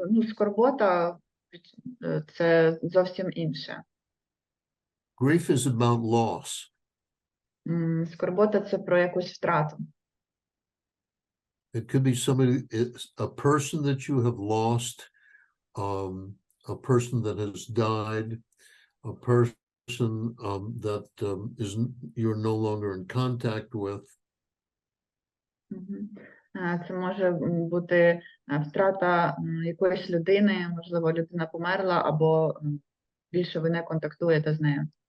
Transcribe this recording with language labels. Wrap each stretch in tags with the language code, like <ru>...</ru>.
<uk>Скорбота – це зовсім інше.</uk> <en>Grief is about loss.</en> <uk>Скорбота – це про якусь втрату.</uk> <en>It could be a person that you have lost, a person that has died, a person that you're no longer in contact with.</en> <uk>Це може бути втрата якоїсь людини, можливо, людина померла, або більше ви не контактуєте з нею.</uk>